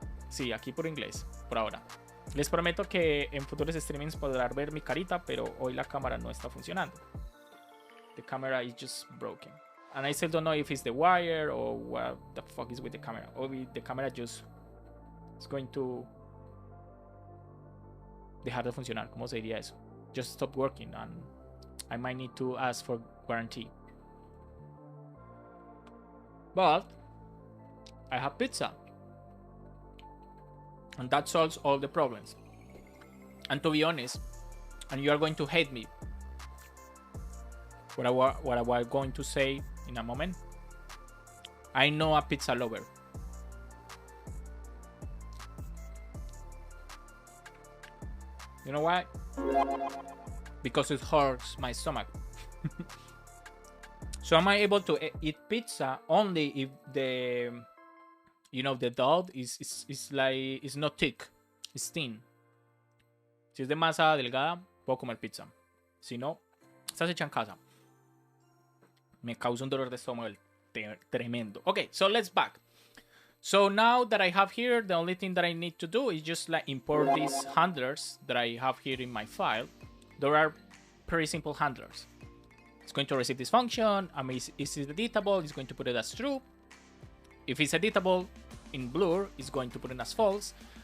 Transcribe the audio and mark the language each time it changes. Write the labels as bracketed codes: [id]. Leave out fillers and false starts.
[es] Sí, aquí por inglés, por ahora. Les prometo que en futuros streamings podrán ver mi carita, pero hoy la cámara no está funcionando. [en] The camera is just broken. And I still don't know if it's the wire or what the fuck is with the camera. Or the camera just is going to [es] dejar de funcionar. ¿Cómo se diría eso? [en] Just stop working, and I might need to ask for guarantee. But I have pizza. And that solves all the problems. And to be honest, and you are going to hate me, what I was going to say in a moment, I know a pizza lover. You know why? Because it hurts my stomach. So am I able to eat pizza only if the, you know, the dough is like, is not thick, it's thin. [es] Si es de masa delgada, puedo comer pizza. Si no, estás hecha en casa. Me causa un dolor de estómago tremendo. [en] Okay, so let's back. So now that I have here, the only thing that I need to do is just like import these handlers that I have here in my file. There are pretty simple handlers. It's going to receive this function. I mean, is it editable? It's going to put it as true. If it's editable in blur, it's going to put it as false.